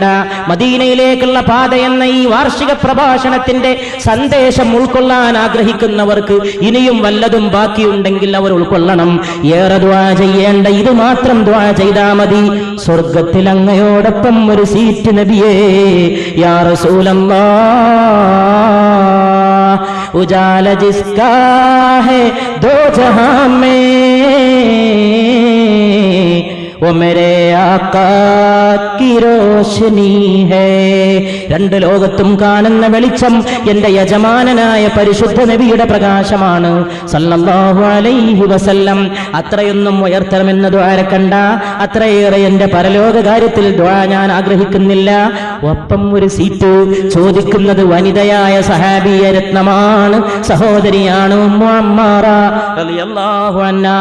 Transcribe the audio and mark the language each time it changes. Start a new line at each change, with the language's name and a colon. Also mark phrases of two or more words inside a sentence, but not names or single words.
Malayalam: മദീനയിലേക്കുള്ള പാത എന്ന ഈ വാർഷിക പ്രഭാഷണത്തിന്റെ സന്ദേശം ഉൾക്കൊള്ളാൻ ആഗ്രഹിക്കുന്നവർക്ക് ഇനിയും വല്ലതും ബാക്കിയുണ്ടെങ്കിൽ അവർ ഉൾക്കൊള്ളണം. ഏറെ ദുആ ചെയ്യേണ്ട, ഇത് മാത്രം ദുആ ചെയ്താ മതി. സ്വർഗത്തിൽ അങ്ങയോടൊപ്പം ഒരു സീറ്റ് നബിയേ,
Arabic: يا رسول الله,
Urdu: اجالا جس کا ہے دو جہاں میں وہ میرے آقا کی روشنی ہے.
Malayalam: രണ്ട് ലോകത്തും കാണുന്ന വെളിച്ചം എന്റെ യജമാനനായ പരിശുദ്ധ നബിയുടെ പ്രകാശമാണ്
Arabic: صلى الله عليه وسلم.
Malayalam: അത്രയൊന്നും ഉയർത്തണമെന്ന് ദുആ കണ്ട, അത്രയേറെ എന്റെ പരലോക കാര്യത്തിൽ ദുആ ഞാൻ ആഗ്രഹിക്കുന്നില്ല. ഒപ്പം ഒരു സീറ്റ് ചോദിക്കുന്നത് വനിതയായ സഹാബിയ രത്നമാണ്, സഹോദരിയാണ് ഉമ്മു അമ്മാറ
Arabic: رضي الله عنها.